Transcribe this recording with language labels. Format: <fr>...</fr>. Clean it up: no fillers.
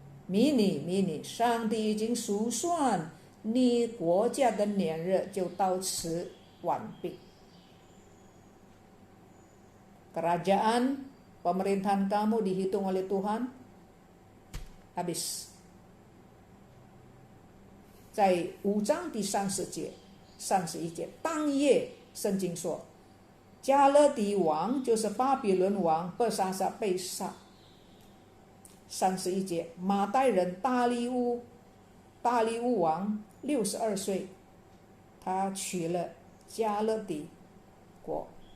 <zh>Mini, 上帝已经数算你国家的年日就到此完毕.</zh> <id>Kerajaan pemerintahan kamu dihitung oleh Tuhan habis.</id> <zh>在5章第30节、31节，当夜圣经说，加勒底王就是巴比伦王伯沙撒被杀。 31节，马代人大利乌王62岁，他取了加勒底国。</zh>